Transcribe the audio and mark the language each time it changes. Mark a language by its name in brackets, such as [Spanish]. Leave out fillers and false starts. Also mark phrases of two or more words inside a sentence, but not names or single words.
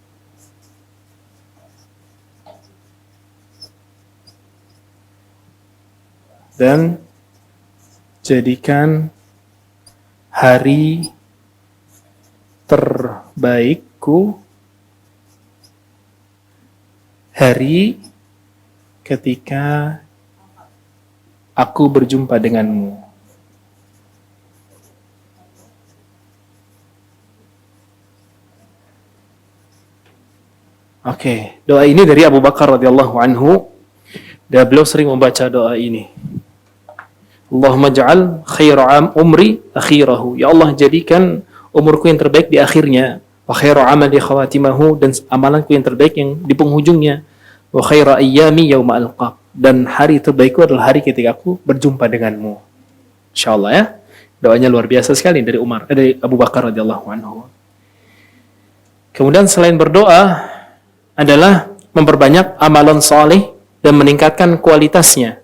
[Indonesian] Dan jadikan hari terbaikku hari ketika aku berjumpa denganmu. Oke, doa ini dari Abu Bakar [Arabic] radhiyallahu anhu. [Indonesian] Dan beliau sering membaca doa ini. [Arabic] Allahumma ja'al khaira umri akhirahu. [Indonesian] Ya Allah, jadikan umurku yang terbaik di akhirnya. [Arabic] Wa khaira amali khawatimahu, [Indonesian] dan amalanku yang terbaik yang di penghujungnya. [Arabic] Wa khaira ayyami yauma alqaq, [Indonesian] dan hari terbaikku adalah hari ketika aku berjumpa denganmu. Insyaallah ya. Doanya luar biasa sekali dari dari Abu Bakar [Arabic] radhiyallahu anhu. [Indonesian] Kemudian selain berdoa adalah memperbanyak amalan saleh dan meningkatkan kualitasnya.